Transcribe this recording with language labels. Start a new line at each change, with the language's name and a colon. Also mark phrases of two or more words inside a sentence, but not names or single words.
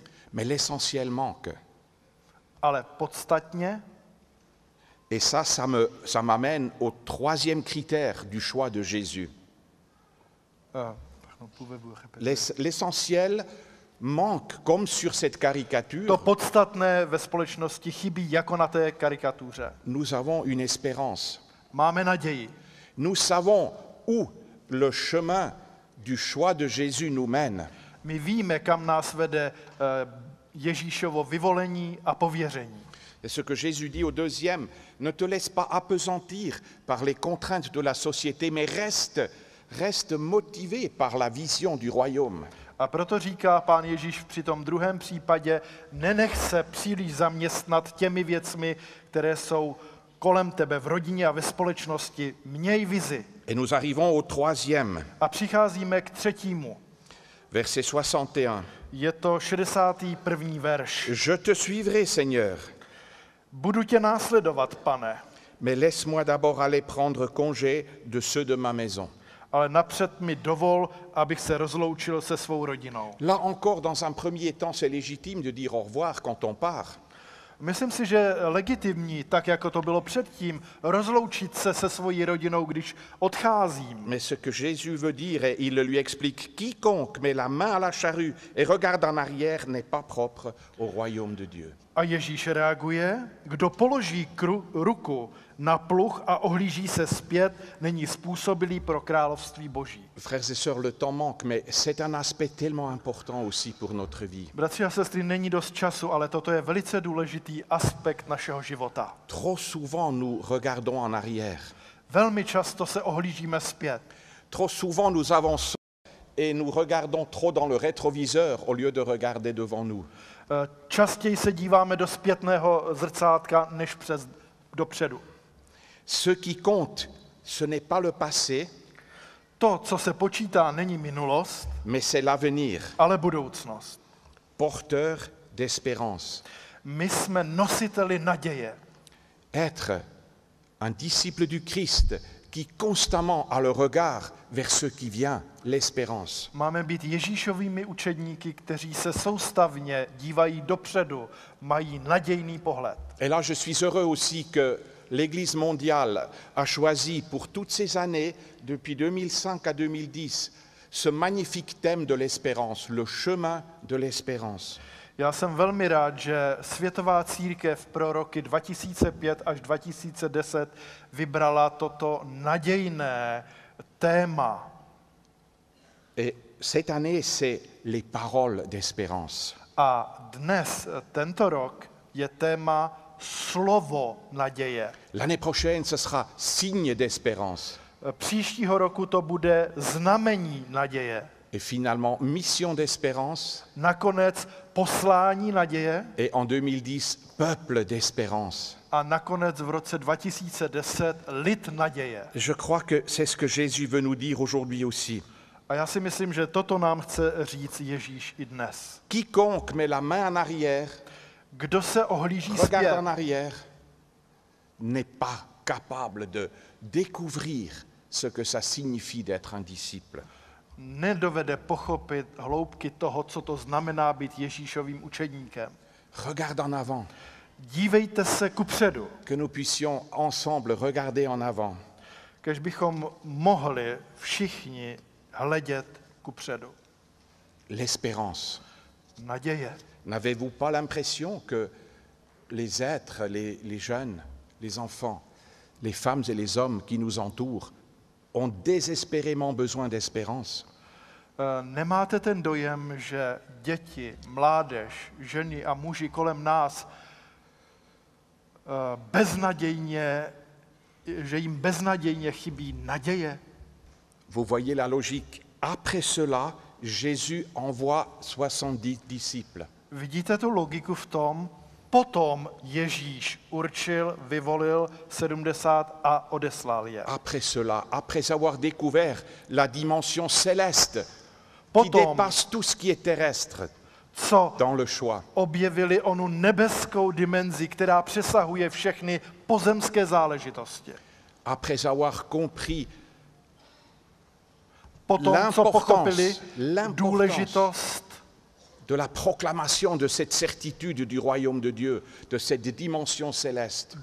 French: Mais l'essentiel manque.
Czech: Ale podstatně,
French: et ça m'amène au troisième critère du choix de Jésus. L'essentiel manque, comme sur cette caricature.
Czech: To podstatné ve společnosti chybí jako na té karikatuře.
French: Nous avons une espérance.
Czech: Máme naději.
French: Nous savons où le chemin du choix de Jésus nous mène.
Czech: My víme, kam nás vede Ježíšovo vyvolení a pověření.
French: Et ce que Jésus dit au deuxième, ne te laisse pas appesantir par les contraintes de la société, mais reste motivé par la vision du royaume.
Czech: A proto říká Pán Ježíš při tom druhém případě, nenech se příliš zaměstnat těmi věcmi, které jsou kolem tebe v rodině a ve společnosti. Měj vizi.
French: Et nous arrivons au troisième,
Czech: A přicházíme k třetímu.
French: verset 61.
Czech: Je to 61. verš.
French: Je te suivrai, Seigneur,
Czech: Budu tě následovat, Pane,
French: mais laisse-moi d'abord aller prendre congé de ceux de ma maison.
Czech: ale napřed mi dovol, abych se rozloučil se svou rodinou.
French: Là encore, dans un premier temps, c'est légitime de dire au revoir quand on part.
Czech: Myslím si, že legitimní, tak jako to bylo předtím, rozloučit se se svojí rodinou, když odcházím.
French: Mais ce que Jésus veut dire, et il le lui explique, quiconque met la main à la charrue et regarde en arrière n'est pas propre au royaume de Dieu.
Czech: A Ježíš reaguje, kdo položí ruku na pluh a ohlíží se zpět, není způsobilý pro království Boží.
French: Frères et sœurs, le temps manque, mais c'est un aspect tellement important aussi pour notre vie.
Czech: Bratři a sestry, není dost času, ale toto je velice důležitý aspekt našeho života.
French: Trop souvent, nous regardons en arrière.
Czech: Velmi často se ohlížíme zpět.
French: Trop souvent, nous avançons et nous regardons trop dans le rétroviseur au lieu de regarder devant nous.
Czech: Častěji se díváme do zpětného zrcátka, než dopředu.
French: Ce qui compte, ce n'est pas le passé,
Czech: To, co se počítá, není minulost,
French: mais c'est l'avenir,
Czech: ale budoucnost.
French: porteur d'espérance.
Czech: My jsme nositeli naděje.
French: Être un disciple du Christ qui constamment a le regard vers ce qui vient, l'espérance.
Czech: Máme být Ježíšovými učedníky, kteří se soustavně dívají dopředu, mají nadějný pohled.
French: Et là, je suis heureux aussi que l'Église mondiale a choisi pour toutes ces années, depuis 2005 à 2010, ce magnifique thème de l'espérance, le chemin de l'espérance.
Czech: Já jsem velmi rád, že Světová církev pro roky 2005 až 2010 vybrala toto nadějné téma.
French: Et cette année, c'est les paroles d'espérance.
Czech: A dnes, tento rok, je téma slovo naděje.
French: L'année prochaine, ce sera signe d'espérance.
Czech: Příštího roku to bude znamení naděje.
French: Et finalement, mission d'espérance.
Czech: Nakonec poslání naděje
French: Et en 2010, peuple d'espérance.
Czech: a nakonec v roce 2010 lid naděje.
French: Je crois que c'est ce que Jésus veut nous dire aujourd'hui aussi.
Czech: A já si myslím, že toto nám chce říct Ježíš i dnes.
French: Quiconque met la main en arrière,
Czech: Kdo se ohlíží
French: regarde
Czech: zpět,
French: en arrière, n'est pas capable de découvrir ce que ça signifie d'être un disciple.
Czech: nedovede pochopit hloubky toho, co to znamená být Ježíšovým učedníkem.
French: Regarde en avant,
Czech: Dívejte se kupředu,
French: que nous puissions ensemble regarder en avant.
Czech: kež bychom mohli všichni hledět kupředu.
French: L'espérance.
Czech: Naděje.
French: N'avez-vous pas l'impression que les êtres, les jeunes, les enfants, les femmes et les hommes qui nous entourent ont désespérément besoin d'espérance?
Czech: Nemáte ten dojem, že děti, mládež, ženy a muži kolem nás že jim beznadějně chybí naděje?
French: Vous voyez la logique. Après cela, Jésus envoie 70 disciples.
Czech: Vidíte tu logiku v tom? Potom Ježíš určil, vyvolil 70 a odeslal je.
French: Après cela, après avoir découvert la dimension céleste qui
Czech: Potom,
French: dépasse tout ce qui est terrestre
Czech: co
French: dans le choix,
Czech: objevili onu nebeskou dimenzi, která přesahuje všechny pozemské záležitosti.
French: après avoir compris
Czech: Potom, co pochopili
French: l'importance
Czech: důležitost
French: de la proclamation de cette certitude du royaume de Dieu, de cette dimension céleste,